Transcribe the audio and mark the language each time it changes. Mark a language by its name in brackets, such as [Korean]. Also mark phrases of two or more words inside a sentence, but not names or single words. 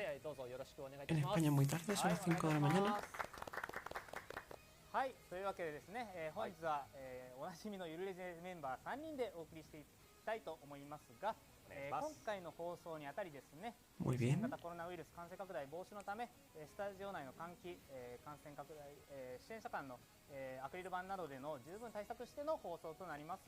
[Spanish] En España muy tarde, son las 5 de la mañana. [Japanese] はい、というわけでですね、本日は、おなじみのゆるレジェメンバー3人でお送りしていきたいと思いますが、今回の放送にあたりですね、新型コロナウイルス感染拡大防止のため、スタジオ内の換気、感染拡大、出演者間の、アクリル板などでの十分対策しての放送となります。